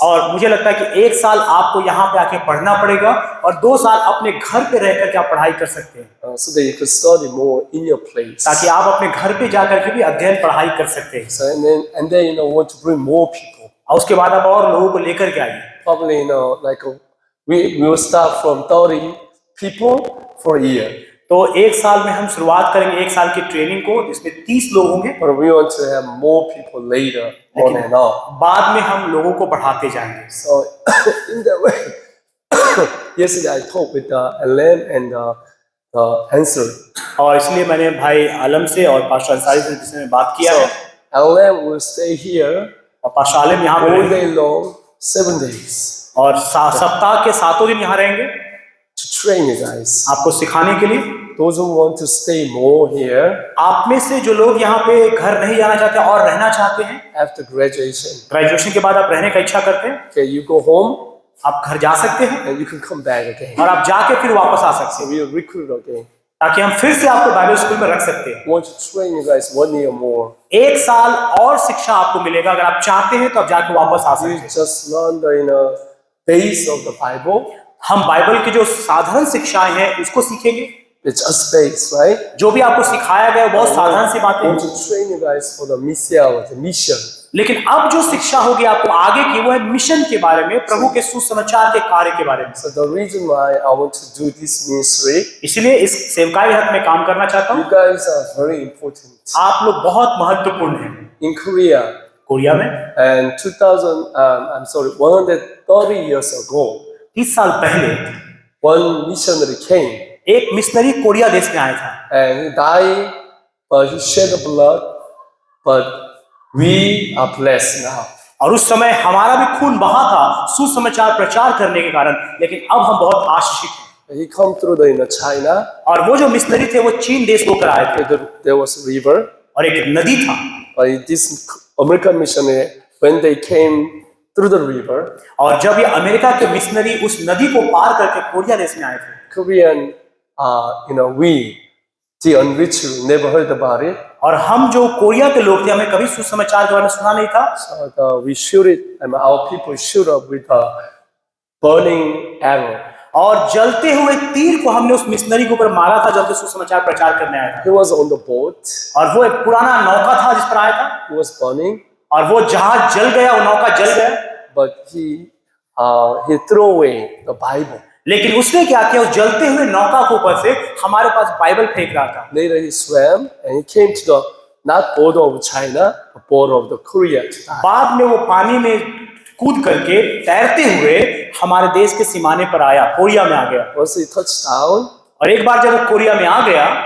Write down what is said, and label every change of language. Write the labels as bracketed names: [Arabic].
[Hindi] और मुझे लगता है कि 1 साल आपको यहाँ पे आके पढ़ना पड़ेगा और 2 साल अपने घर पे रहकर के आप पढ़ाई कर सकते हैं, [English] So that you can study more in your place. [Hindi] ताकि आप अपने घर पे जाकर के भी अध्ययन पढ़ाई कर सकते हैं। [English] So and then want to bring more people. [Hindi] और उसके बाद आप और लोगों को लेकर के आइए। [English] probably we will start from 30 people for a year, [Hindi] तो एक साल में हम शुरुआत करेंगे 1 साल की ट्रेनिंग को, जिसमें 30 लोग होंगे। [English] but we want to have more people later on and on. [Hindi] बाद में हम लोगों को बढ़ाते जाएंगे। [English] So in that way, yesterday I talked with Alan and the answer. [Hindi] और इसलिए मैंने भाई आलम से और पास्टर अंसारी से जिसने बात किया है, [English] Alan will stay here [Hindi] और पास्टर आलम यहाँ पे [English] all [Hindi] रहेंगे [English] day long, 7 days, [Hindi] और सप्ताह के 7 दिन यहाँ रहेंगे [English] to train you guys. [Hindi] आपको सिखाने के लिए। [English] Those who want to stay more here [Hindi] आप में से जो लोग यहाँ पे घर नहीं जाना चाहते और रहना चाहते हैं, [English] after graduation, [Hindi] ग्रेजुएशन के बाद आप रहने का इच्छा करते हैं, [English] okay, you go home [Hindi] आप घर जा सकते हैं [English] and you can come back again. [Hindi] और आप जाके फिर वापस आ सकते [English] So [Hindi] हैं, [English] we will recruit again. [Hindi] ताकि हम फिर से आपको बाइबल स्कूल में रख सकते हैं। [English] We want to train you guys 1 year more. [Hindi] 1 साल और शिक्षा आपको मिलेगा, अगर आप चाहते हैं तो आप जाके वापस आ सकते [English] You [Hindi] हैं। [English] just learn the base of the Bible. [Hindi] हम बाइबल की जो साधारण शिक्षाएं हैं उसको सीखेंगे। [English] It's just base, right? [Hindi] जो भी आपको सिखाया गया वो बहुत साधारण सी बातें [English] I want [Hindi] हैं, [English] to train you guys for the mission. [Hindi] लेकिन अब जो शिक्षा होगी आपको आगे की वो है मिशन के बारे में, प्रभु के सुसमाचार के कार्य के बारे में। [English] So the reason why I want to do this ministry, [Hindi] इसलिए इस सेवकाई हक में काम करना चाहता [English] you [Hindi] हूँ। [English] guys are very important. [Hindi] आप लोग बहुत महत्वपूर्ण हैं। [English] In Korea, [Hindi] कोरिया में [English] and 130 years ago, [Hindi] 30 साल पहले [English] one missionary came [Hindi] एक मिशनरी कोरिया देश में आया था [English] and he died, but he shed blood, but we are blessed now. [Hindi] और उस समय हमारा भी खून बहा था सुसमाचार प्रचार करने के कारण, लेकिन अब हम बहुत आशीषित हैं। [English] He come through China. [Hindi] और वो जो मिशनरी थे वो चीन देश होकर आए थे [English] There was a river, [Hindi] और एक नदी था, [English] but this American missionary, when they came through the river, [Hindi] और जब ये अमेरिका के मिशनरी उस नदी को पार करके कोरिया देश में आए थे, [English] Korean, we, the unreached, never heard about it. [Hindi] और हम जो कोरिया के लोग थे हमें कभी सुसमाचार के बारे में सुना नहीं था, [English] So we shoot it, and our people shoot up with a burning arrow. [Hindi] और जलते हुए तीर को हमने उस मिशनरी के ऊपर मारा था जब वो सुसमाचार प्रचार करने आया था। [English] He was on the boat. [Hindi] और वो एक पुराना नौका था जिस पर आया था, [English] He was burning, [Hindi] और वो जहाज जल गया, वो नौका जल गया, [English] but he threw away the Bible. [Hindi] लेकिन उसने क्या किया, उस जलते हुए नौका के ऊपर से हमारे पास बाइबल फेंक रहा था। [English] Later he swam and he came to the not border of China, but border of the Korea. [Hindi] बाद में वो पानी में कूद करके तैरते हुए हमारे देश के सीमाने पर आया, कोरिया में आ गया। [English] Once he touched down, [Hindi] और एक बार जब वो कोरिया में आ गया